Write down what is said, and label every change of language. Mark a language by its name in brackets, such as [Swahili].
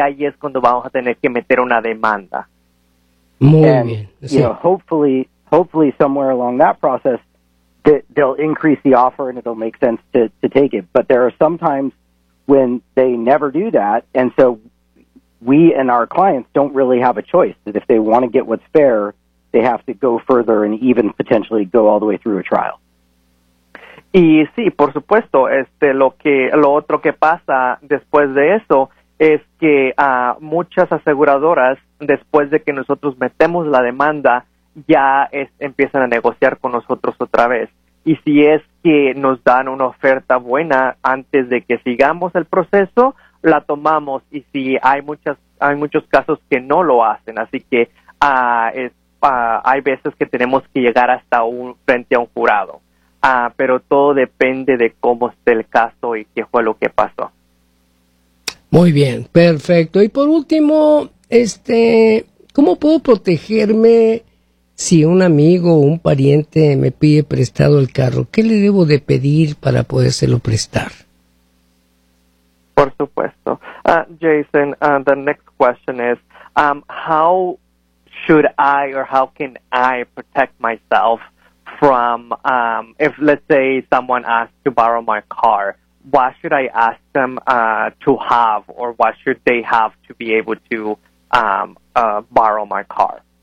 [Spanish] ya ahí es cuando vamos a tener que meter una demanda. Muy bien. [English] You know, hopefully somewhere along that process they'll increase the offer and it'll make sense to take it. But there are some times when they never do that, and so we and our clients don't really have a choice, that if they want to get what's fair, they have to go further and even potentially go all the way through a trial. [Spanish] Y sí, por supuesto, lo otro que pasa después de eso es que muchas aseguradoras, después de que nosotros metemos la demanda, ya empiezan a negociar con nosotros otra vez. Y si es que nos dan una oferta buena antes de que sigamos el proceso, la tomamos. Y si hay muchos casos que no lo hacen, así que hay veces que tenemos que llegar hasta frente a un jurado. Pero todo depende de cómo esté el caso y qué fue lo que pasó. Muy bien, perfecto. Y por último, ¿cómo puedo protegerme si un amigo o un pariente me pide prestado el carro? ¿Qué le debo de pedir para podérselo prestar? Por supuesto. [English] Jason, the next question is, how should I or how can I protect myself from, if let's say someone asks to borrow my car, what should I ask them to have, or what should they have to be able to borrow my car?